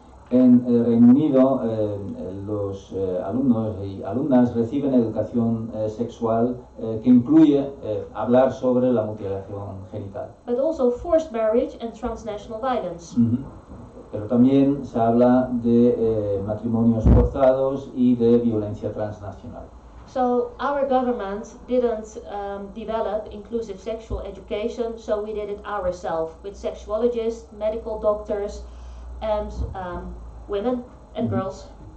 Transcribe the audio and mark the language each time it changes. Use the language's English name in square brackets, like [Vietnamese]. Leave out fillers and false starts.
[Spanish] En el Reino Unido, los alumnos y alumnas reciben educación sexual que incluye hablar sobre la mutilación genital. [English] But also forced marriage and transnational violence. [Spanish] Pero también se habla de matrimonios forzados y de violencia transnacional. [English] So our government didn't develop inclusive sexual education, so we did it ourselves with sexuologists, medical doctors, and women and girls.